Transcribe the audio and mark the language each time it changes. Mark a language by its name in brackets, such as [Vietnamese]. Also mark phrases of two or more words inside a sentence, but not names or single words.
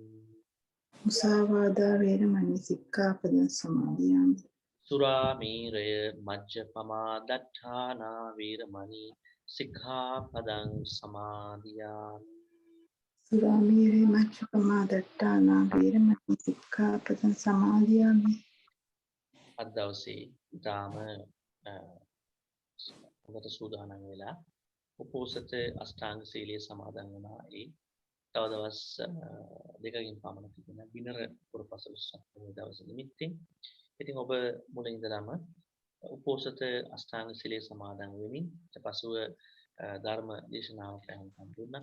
[Pali] මුසාවාදා වේරමණී සික්ඛාපදං සමාදියාමි සුරාමේරය මජ්ජපමා දට්ඨානා වීරමණී සික්ඛාපදං සමාදියාමි සුරාමේරේ මච්ඡපමා දට්ඨානා වේරමණී සික්ඛාපදං සමාදියාමි [Sinhala] අද දවසේ ඊටාම හොඳට සූදානම් වෙලා උපෝසත අෂ්ටාංග සීලයේ සමාදන් වුණා. ඒ තව දවස් දෙකකින් පමණ තිබෙන බිනර පුරපසළොස්වක දවස නිමිත්තෙන් ඉතින් ඔබ මුලින් ඉඳලාම උපෝසත අෂ්ටාංග සීලයේ සමාදන් වෙමින් ඊට පසුව ධර්ම දේශනාවට ඇහුම්කන් දුන්නා.